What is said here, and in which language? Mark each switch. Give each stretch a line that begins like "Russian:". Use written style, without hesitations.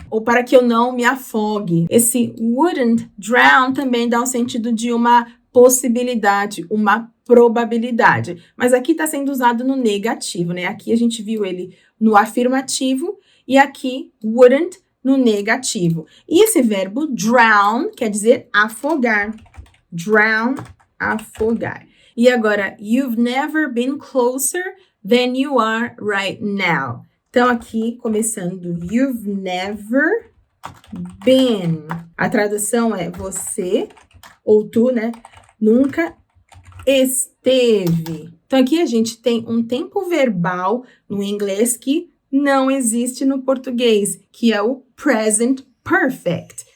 Portuguese: Ou para que eu não me afogue. Esse
English: wouldn't drown
Portuguese: também dá o sentido de uma possibilidade, uma probabilidade. Mas aqui está sendo usado no negativo, né? Aqui a gente viu ele no afirmativo e aqui wouldn't no negativo. E esse verbo drown quer dizer afogar. Drown, afogar. E agora,
English: you've never been closer than you are right now.
Portuguese: Então, aqui, começando,
English: you've never been.
Portuguese: A tradução é você, ou tu, né? Nunca esteve. Então, aqui a gente tem um tempo verbal no inglês que não existe no português, que é o present perfect.